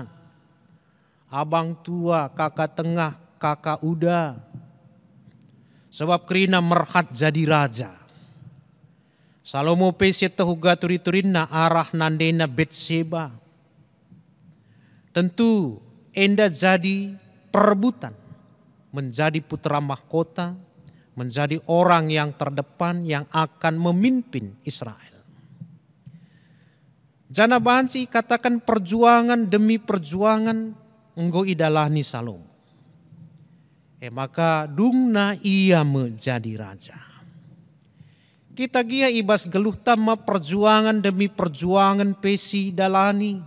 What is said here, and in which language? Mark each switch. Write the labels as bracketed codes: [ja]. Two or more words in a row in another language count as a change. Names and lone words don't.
[id] Abang tua, kakak tengah, kakak uda. [btx] Sebab kerina merhat jadi raja. Salomo pese tehuga turi-turinna arah nandena Betseba. [id] Tentu enda jadi perebutan menjadi putra mahkota, menjadi orang yang terdepan yang akan memimpin Israel. [btx] Jana banci katakan [id] perjuangan demi perjuangan [btx] enggo idalani Salomo. [id] Maka dungna ia menjadi raja. [btx] Kita gia ibas geluh tama [id] perjuangan demi perjuangan [btx] pesi dalani.